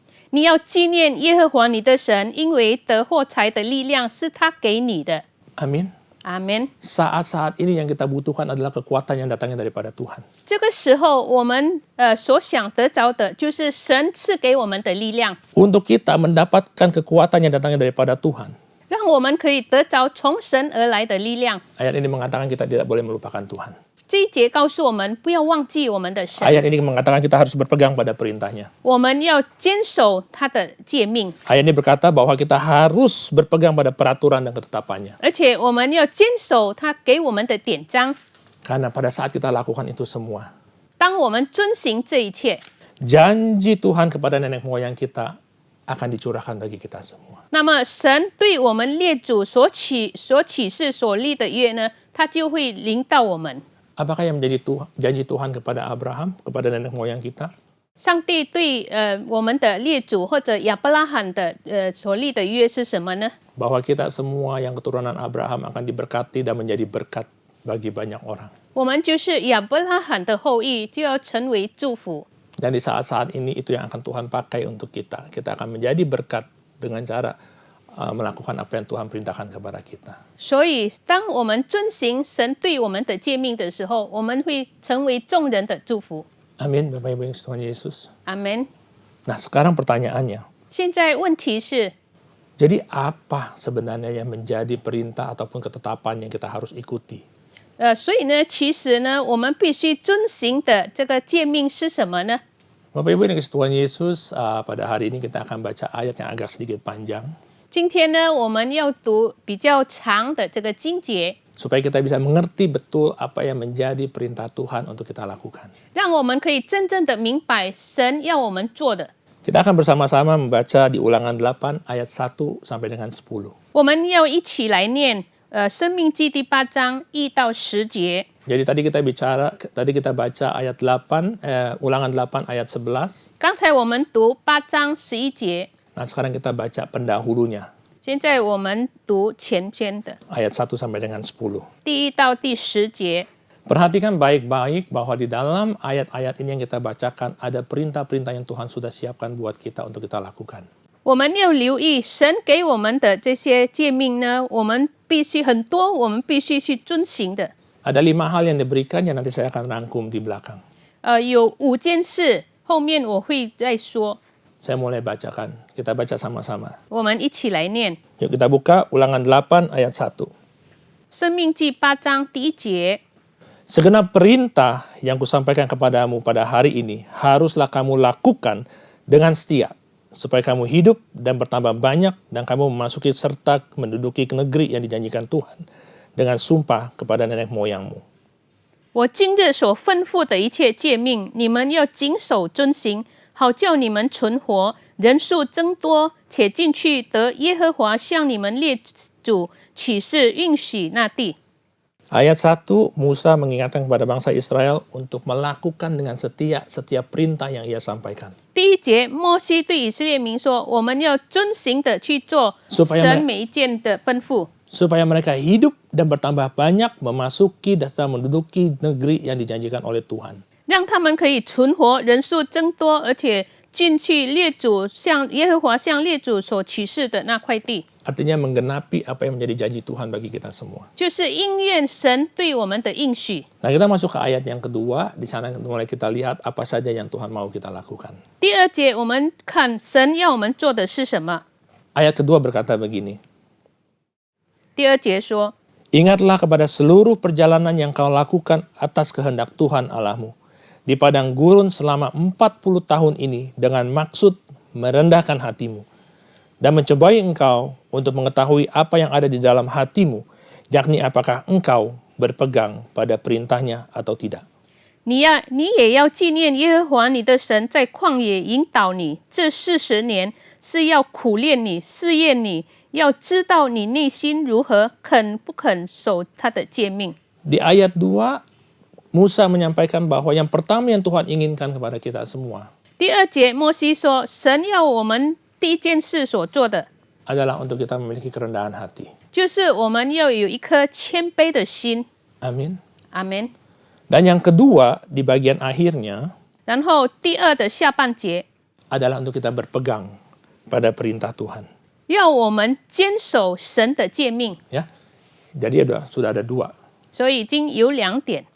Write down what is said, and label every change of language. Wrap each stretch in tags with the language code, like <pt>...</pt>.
<zh>你要纪念耶和华你的神，因为得获财的力量是他给你的。</zh> <id>Amin.</id> <zh>阿门。</zh> <id>Saat-saat ini yang kita butuhkan adalah kekuatan yang datangnya daripada Tuhan.</id> <zh>这个时候，我们所想得着的，就是神赐给我们的力量，</zh> <id>Untuk kita mendapatkan kekuatan yang datangnya daripada Tuhan.</id> <zh>让我们可以得着从神而来的力量。</zh> <id>Ayat ini mengatakan kita tidak boleh melupakan Tuhan.</id> <zh>这一节告诉我们，不要忘记我们的神，</zh> <id>Ayat ini mengatakan kita harus berpegang pada perintahnya.</id> <zh>我们要坚守他的诫命，</zh> <id>Ayat ini berkata bahwa kita harus berpegang pada peraturan dan ketetapannya.</id> <zh>而且我们要坚守他给我们的典章。</zh> <id>Karena pada saat kita lakukan itu semua,</id> <zh>当我们遵行这一切，</zh> <id>janji Tuhan kepada nenek moyang kita akan dicurahkan bagi kita semua.</id> <zh>那么神对我们列祖所启示所立的约呢，他就会临到我们。</zh> <id>Apakah yang menjadi janji Tuhan kepada Abraham, kepada nenek moyang kita?</id> <zh>上帝对我们的列祖或者亚伯拉罕的所立的约是什么呢？</zh> <id>Bahwa kita semua yang keturunan Abraham akan diberkati dan menjadi berkat bagi banyak orang.</id> <zh>我们就是亚伯拉罕的后裔，就要成为祝福。</zh> <id>Dan di saat-saat ini itu yang akan Tuhan pakai untuk kita. Kita akan menjadi berkat dengan cara melakukan apa yang Tuhan perintahkan kepada kita.</id> <zh>所以，当我们遵行神对我们的诫命的时候，我们会成为众人的祝福。</zh> <id>Amin, Bapak Ibu yang Tuhan Yesus.</id> <zh>阿门。</zh> <id>Nah, sekarang pertanyaannya.</id> <zh>现在问题是，</zh> <id>Jadi apa sebenarnya yang menjadi perintah ataupun ketetapan yang kita harus ikuti?</id> <zh>所以呢，其实呢，我们必须遵行的这个诫命是什么呢？</zh> <id>Bapak Ibu yang Tuhan Yesus, pada hari ini kita akan baca ayat yang agak sedikit panjang.</id> <zh>今天呢，我们要读比较长的这个经节，</zh> <id>Supaya kita bisa mengerti betul apa yang menjadi perintah Tuhan untuk kita lakukan.</id> <zh>让我们可以真正的明白神要我们做的。</zh> <id>Kita akan bersama-sama membaca di Ulangan 8 ayat 1 sampai dengan 10.</id> <zh>我们要一起来念申命记第8章1到10节。</zh> <id>Jadi tadi kita baca ayat 8, Ulangan 8 ayat 11.</id> <zh>刚才我们读8章11节，</zh> <id>Nah, sekarang kita baca pendahulunya,</id> <zh>现在我们读前篇的</zh> <id>ayat 1 sampai dengan 10.</id> <zh>第1到第10节。</zh> <id>Perhatikan baik-baik bahwa di dalam ayat-ayat ini yang kita bacakan ada perintah-perintah yang Tuhan sudah siapkan buat kita untuk kita lakukan.</id> <zh>我们要留意神给我们的这些诫命呢，我们必须很多，我们必须去遵行的。</zh> <id>Ada 5 hal yang diberikan yang nanti saya akan rangkum di belakang.</id> <zh>有5件事，后面我会再说。</zh> <id>Saya mulai bacakan. Kita baca sama-sama.</id> <zh>我们一起来念</zh> <id>Yuk kita buka Ulangan 8 ayat 1.</id> <zh>申命记8章第1节。</zh> <id>Segenap perintah yang kusampaikan kepadamu pada hari ini haruslah kamu lakukan dengan setia, supaya kamu hidup dan bertambah banyak dan kamu memasuki serta menduduki negeri yang dijanjikan Tuhan dengan sumpah kepada nenek moyangmu.</id> <zh>我今日所吩咐的一切诫命，你们要谨守遵行，好叫你们存活，人数增多，且进去得耶和华向你们列祖起誓应许那地。</zh> <id>Ayat 1, Musa mengingatkan kepada bangsa Israel untuk melakukan dengan setia setiap perintah yang ia sampaikan.</id> <zh>第1节，摩西对以色列民说：“我们要遵行的去做神每一件的吩咐，</zh> <id>supaya mereka hidup dan bertambah banyak memasuki dan menduduki negeri yang dijanjikan oleh Tuhan.</id> <zh>让他们可以存活，人数增多，而且进去列祖向耶和华向列祖所启示的那块地。”</zh> <id>Artinya menggenapi apa yang menjadi janji Tuhan bagi kita semua.</id> <zh>就是应验神对我们的应许。</zh> <id>Nah, kita masuk ke ayat yang kedua. Di sana mulai kita lihat apa saja yang Tuhan mau kita lakukan.</id> <zh>第2节，我们看神要我们做的是什么。</zh> <id>Ayat kedua berkata begini.</id> <zh>第2节说：</zh> <id>Ingatlah kepada seluruh perjalanan yang kau lakukan atas kehendak Tuhan Allahmu di padang gurun selama 40 tahun ini dengan maksud merendahkan hatimu dan mencobai engkau untuk mengetahui apa yang ada di dalam hatimu, yakni apakah engkau berpegang pada perintahnya atau tidak.</id> <zh>你也要纪念耶和华你的神在旷野引导你这40年，是要苦练你、试验你，要知道你内心如何，肯不肯守他的诫命。</zh> <id>Di ayat 2, Musa menyampaikan bahwa yang pertama yang Tuhan inginkan kepada kita semua</id> <zh>第2节，摩西说，神要我们第一件事所做的，</zh> <id>adalah untuk kita memiliki kerendahan hati.</id> <zh>就是我们要有一颗谦卑的心。</zh> <id>Amin.</id> <zh>阿门。</zh> <id>Dan yang kedua, di bagian akhirnya</id> <zh>然后第2的下半节，</zh> <id>adalah untuk kita berpegang pada perintah Tuhan.</id> <zh>要我们坚守神的诫命。</zh> <id>Ya, jadi sudah ada 2.</id> <zh>所以已经有2点，</zh>